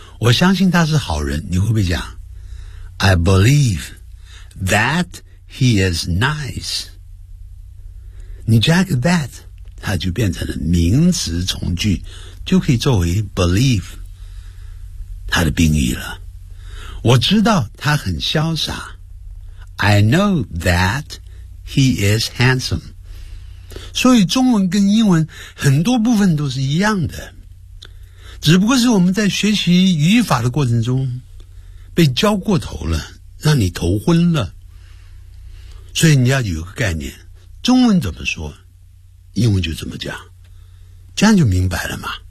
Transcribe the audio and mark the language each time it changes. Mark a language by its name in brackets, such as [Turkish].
[Chinese] 我相信他是好人，你会不会讲 [English] I believe that he is nice， [Chinese] 你加个 that 它就变成了名词从句，就可以作为 believe 他的宾语了。我知道他很潇洒， [English] I know that he is handsome。 [Chinese] 所以中文跟英文很多部分都是一样的，只不过是我们在学习语法的过程中被被浇过头了，让你头昏了。所以你要有个概念，中文怎么说英文就怎么讲，这样就明白了嘛。